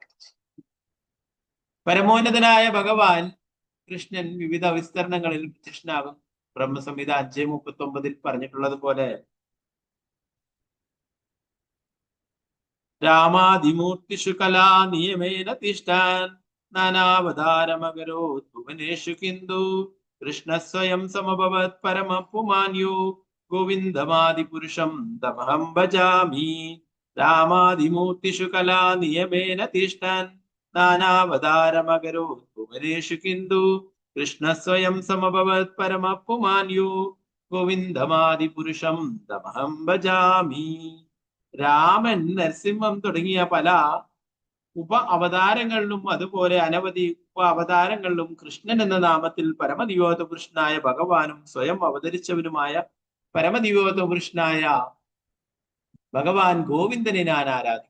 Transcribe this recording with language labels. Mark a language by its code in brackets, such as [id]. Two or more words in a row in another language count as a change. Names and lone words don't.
[ml] പരമോന്നതനായ ഭഗവാൻ കൃഷ്ണൻ വിവിധ വിസ്തരണങ്ങളിൽ പ്രത്യക്ഷനാകും. ബ്രഹ്മസംഹിത 5:39 പറഞ്ഞിട്ടുള്ളത് പോലെ [sa] രാമാദിമൂർത്തിഷു കലാ നിയമേന തിഷ്ഠാൻ നാനാവതാരമകരോത് ഭുവനേഷു കിന്തു കൃഷ്ണ സ്വയം സമഭവത് പരമപുമാന്യോ ഗോവിന്ദമാദിപുരുഷം തമഹം ഭജാമി. രാമാദിമൂർത്തിഷു കലാ നിയമേന തിഷ്ഠാൻ നാനാവതാരമകരോത് ഭുവനേഷു കിന്തു കൃഷ്ണ സ്വയം സമഭവത് പരമപുമാന്യോ ഗോവിന്ദമാദിപുരുഷം തമഹം ഭജാമി. [ml] രാമൻ, നരസിംഹം തുടങ്ങിയ പല ഉപ അവതാരങ്ങളിലും അതുപോലെ അനവധി ഉപ അവതാരങ്ങളിലും കൃഷ്ണൻ എന്ന നാമത്തിൽ പരമദിവ്യോത്ത പുരുഷനായ ഭഗവാനും സ്വയം അവതരിച്ചവനുമായ പരമദിവ്യോത്ത പുരുഷനായ ഭഗവാൻ ഗോവിന്ദനെ ഞാൻ ആരാധിക്കും.